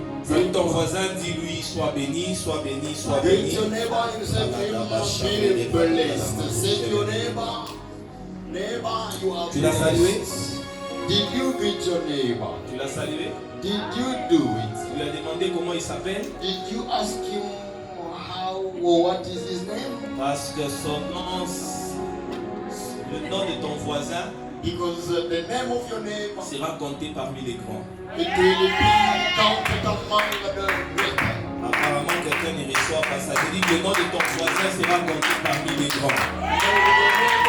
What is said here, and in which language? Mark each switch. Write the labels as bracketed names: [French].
[French] Avec ton voisin, dis-lui, sois béni, sois béni, sois [English] Greet [French] béni. [English] your neighbor and say to him, be blessed. Say to your neighbor, neighbor, you are [French] Tu l'as salué? [English] blessed. Did you greet your neighbor? [French] Tu l'as salué? [English] Did you do it? [French] Tu lui as demandé comment il s'appelle? [English] Did you ask him how or what is his name? [French] Parce que son nom, le nom de ton voisin [English] Because the name of your neighbor, [French] sera compté parmi les grands. [English] it will be counted among the great. [French] Apparemment, quelqu'un ne reçoit pas ça. Je dis que le nom de ton voisin sera compté parmi les grands.